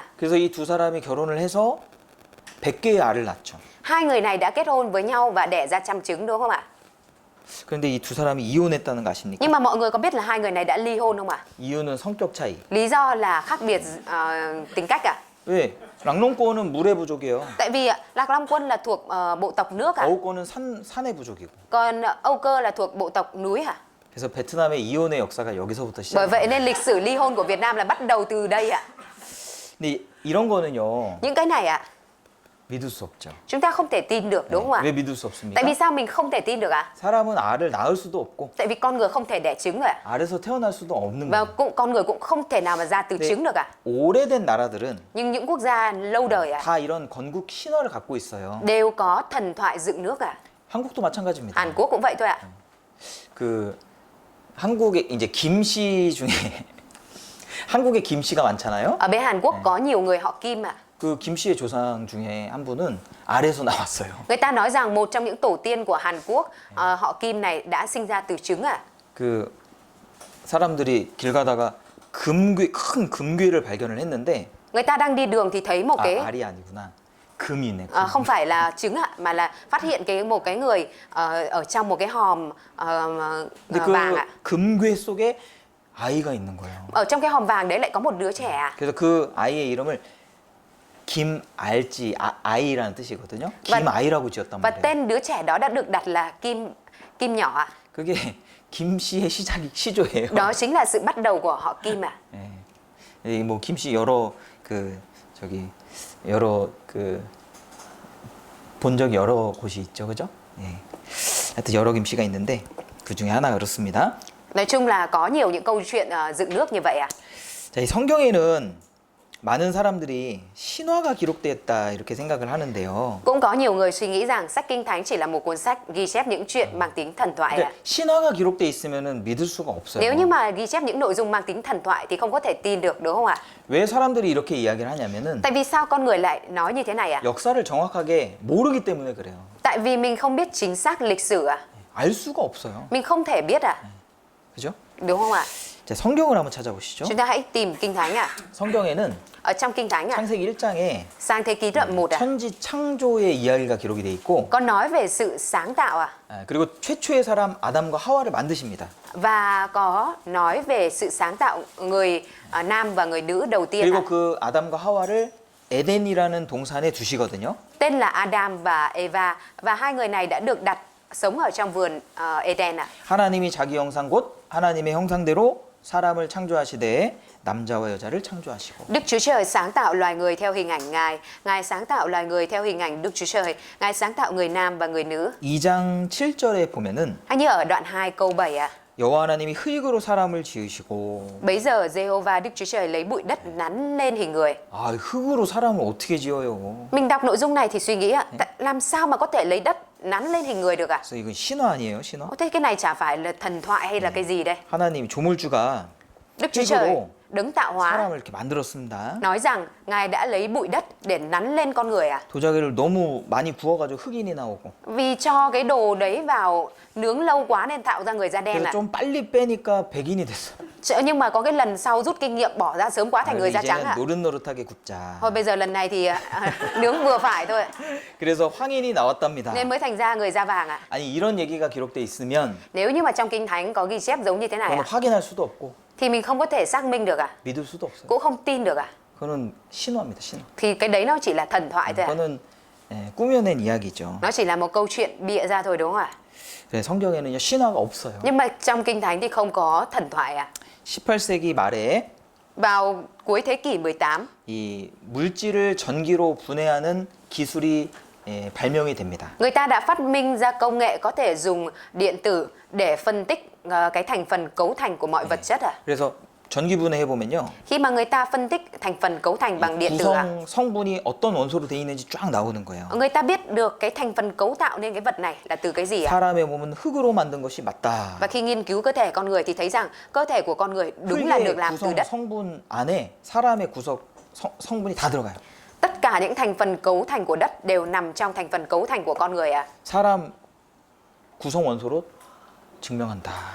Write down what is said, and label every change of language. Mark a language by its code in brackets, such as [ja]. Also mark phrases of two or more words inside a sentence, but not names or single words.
[ko] 그래서 이 두 사람이 결혼을 해서 100개의 알을 낳죠. [vi] Hai người này đã kết hôn với nhau và đẻ ra 100 trứng đúng không ạ? [ko] 그런데 이 두 사람이 이혼했다는 거 아십니까? [vi] Nhưng mà mọi người có biết là hai người này đã ly hôn không ạ? [ko] 이유는 성격 차이. [vi] Lý do là khác biệt tính cách ạ. [ko] 왜? 랑롱권은 물의 부족이에요. [vi] Tại vì Lạc Long Quân là thuộc bộ tộc nước ạ. [ko] 어우권은 산의 부족이고. [vi] Còn Âu Cơ là thuộc bộ tộc núi ạ. [ko] 그래서 베트남의 이혼의 역사가 여기서부터 [vi] Bởi [ko] 시작해요. [vi] vậy nên lịch sử ly hôn của Việt Nam là bắt đầu từ đây ạ. [ko] 근데 이런 거는요. [vi] Những cái này ạ, [ko] 믿을 수 없죠. [vi] Chúng ta không thể tin được đúng không ạ? [ko] 왜 믿을 수 없습니까? [vi] Tại vì sao mình không thể tin được ạ? [ko] 사람은 알을 낳을 수도 없고 [vi] Tại vì con người không thể đẻ trứng rồi ạ. [ko] 알에서 태어날 수도 없는 [vi] Và [ko] 거예요. [vi] con người cũng không thể nào mà ra từ [ko] 네. [vi] trứng được ạ. [ko] 오래된 나라들은 [vi] Nhưng những quốc gia lâu đời ạ, [ko] 다 이런 건국 신화를 갖고 있어요. [vi] đều có thần thoại dựng nước ạ. [ko] 한국도 마찬가지입니다. [vi] Hàn Quốc cũng vậy thôi ạ. [ko] 그 한국에 이제 김씨 중에 한국에 김씨가 많잖아요. [vi] Ở bên Hàn Quốc có nhiều người họ Kim ạ. [ko] 그 김씨의 조상 중에 한 분은 알에서 나왔어요. [vi] Người ta nói rằng một trong những tổ tiên của Hàn Quốc, họ Kim này đã sinh ra từ trứng ạ. [ko] 그 사람들이 길 가다가 큰 금괴를 발견을 했는데 [vi] Người ta đang đi đường thì thấy một [ko] 아, [vi] cái [ko] 알이 아니구나. 금이네. 금. [vi] không phải là trứng ạ, mà là phát hiện một cái người ở trong một cái hòm [ko] 근데 [vi] vàng [ko] 그 [vi] ạ. [ko] 금괴 속에 아이가 있는 거예요. [vi] Ở trong cái hòm vàng đấy lại có một đứa trẻ ạ. [ko] 그래서 그 아이의 이름을 김알지 아이라는 뜻이거든요. 김아이라고 지었단 [vi] Và [ko] 말이에요. [vi] tên đứa trẻ đó đã được đặt là Kim nhỏ ạ. [ko] 그게 김씨의 시조예요. [vi] Đó chính là sự bắt đầu của họ Kim ạ. [ko] 예. 뭐 김씨 여러 여러 본 적이 여러 곳이 있죠, 그죠? 예. 하여튼 여러 김씨가 있는데 그 중에 하나가 그렇습니다. [vi] Nói chung là có nhiều những câu chuyện dựng nước như vậy ạ. [ko] 자, 이 성경에는 많은 사람들이 신화가 기록되었다 이렇게 생각을 하는데요. [vi] Cũng có nhiều người suy nghĩ rằng sách Kinh Thánh chỉ là một cuốn sách ghi chép những chuyện mang tính thần thoại ạ. [ko] 근데 신화가 기록돼 있으면은 믿을 수가 없어요. [vi] Nếu như mà ghi chép những nội dung mang tính thần thoại thì không có thể tin được đúng không ạ? [ko] 왜 사람들이 이렇게 이야기를 하냐면은 [vi] Tại vì sao con người lại nói như thế này ạ? [ko] 역사를 정확하게 모르기 때문에 그래요. [vi] Tại vì mình không biết chính xác lịch sử ạ. [ko] 알 수가 없어요. [vi] Mình không thể biết ạ. [ko] 그죠? [vi] Đúng không ạ? [ko] 자, 성경을 한번 찾아보시죠. [vi] Chúng ta hãy tìm Kinh Thánh ạ. [ko] 성경에는 [vi] Ở trong Kinh Thánh ạ, [ko] 창세기 1장에 [vi] sang thế ký đoạn 1 ạ, [ko] 천지 창조의 이야기가 기록이 돼 있고 [vi] có nói về sự sáng tạo ạ. [ko] 그리고 최초의 사람 아담과 하와를 만드십니다. [vi] Và có nói về sự sáng tạo người nam và người nữ đầu tiên ạ. [ko] 그리고 그 아담과 하와를 에덴이라는 동산에 두시거든요. [vi] Tên là Adam và Eva, và hai người này đã được đặt sống ở trong vườn Eden ạ. [ko] 하나님이 자기 형상 곧 하나님의 형상대로 사람을 창조하시되 남자와 여자를 창조하시고 [vi] Đức Chúa Trời sáng tạo loài người theo hình ảnh Ngài, Ngài sáng tạo loài người theo hình ảnh Đức Chúa Trời, Ngài sáng tạo người nam và người nữ. [ko] 2장 7절에 보면은 [vi] Hay như ở đoạn 2 câu 7 ạ. [ko] 여호와 하나님이 흙으로 사람을 지으시고 [vi] Bấy giờ Jehovah Đức Chúa Trời lấy bụi đất nắn lên hình người. [ko] 아, 흙으로 사람을 어떻게 지어요? [vi] Mình đọc nội dung này thì suy nghĩ ạ, làm sao mà có thể lấy đất nắn lên hình người được ạ? [ko] 그래서 이건 신화 아니에요, 신화? [vi] Thế cái này chả phải là thần thoại hay là cái gì đây? [ko] 하나님 조물주가 [vi] Đức Chúa Trời, [ko] 흙으로 [vi] đấng tạo hóa, [ko] 사람을 이렇게 만들었습니다. [vi] nói rằng Ngài đã lấy bụi đất để nắn lên con người à? [ko] 도자기를 너무 많이 구워가지고 흑인이 나오고 [vi] Vì cho cái đồ đấy vào nướng lâu quá nên tạo ra người da đen [ko] 그래서 [vi] ạ. [ko] 좀 빨리 빼니까 백인이 됐어. [vi] Nhưng mà có cái lần sau rút kinh nghiệm bỏ ra sớm quá thành người da trắng [ko] 이제는 [vi] ạ. [ko] 노릇노릇하게 굽자. [vi] Thôi bây giờ lần này thì nướng vừa phải thôi, [ko] 그래서 황인이 나왔답니다. [vi] nên mới thành ra người da vàng ạ. [ko] 아니 이런 얘기가 기록돼 있으면 [vi] Nếu như mà trong Kinh Thánh có ghi chép giống như thế này [ko] 그건 [vi] ạ, [ko] 확인할 수도 없고 [vi] thì mình không có thể xác minh được ạ, [ko] 믿을 수도 없어요. [vi] cũng không tin được ạ. [ko] 그거는 신화입니다, 신화. [vi] Thì cái đấy nó chỉ là thần thoại thôi ạ. [ko] 그거는 꾸며낸 이야기죠. [vi] Nó chỉ là một câu chuyện bịa ra thôi đúng không ạ? [ko] 그래서 성경에는요 신화가 없어요. [vi] Nhưng mà trong Kinh Thánh thì không có thần thoại ạ. [ko] 18세기 말에 [vi] Vào cuối thế kỷ 18, [ko] 이 물질을 전기로 분해하는 기술이 발명이 됩니다. [vi] người ta đã phát minh ra công nghệ có thể dùng điện tử để phân tích cái thành phần cấu thành của mọi vật chất ạ. [ko] 그래서 전기 분해해 보면요. [vi] Khi mà người ta phân tích thành phần cấu thành bằng điện tử ạ, [ko] 구성 성분이 어떤 원소로 돼 있는지 쫙 나오는 거예요. [vi] người ta biết được cái thành phần cấu tạo nên cái vật này là từ cái gì ạ. [ko] 사람의 몸은 흙으로 만든 것이 맞다. [vi] Và khi nghiên cứu cơ thể con người thì thấy rằng cơ thể của con người đúng là [ko] 흙의 [vi] được làm từ [ko] 구성 [vi] đất. [ko] 성분 안에 사람의 성분이 다 들어가요. [vi] Tất cả những thành phần cấu thành của đất đều nằm trong thành phần cấu thành của con người ạ. [ko] 사람 구성 원소로 증명한다.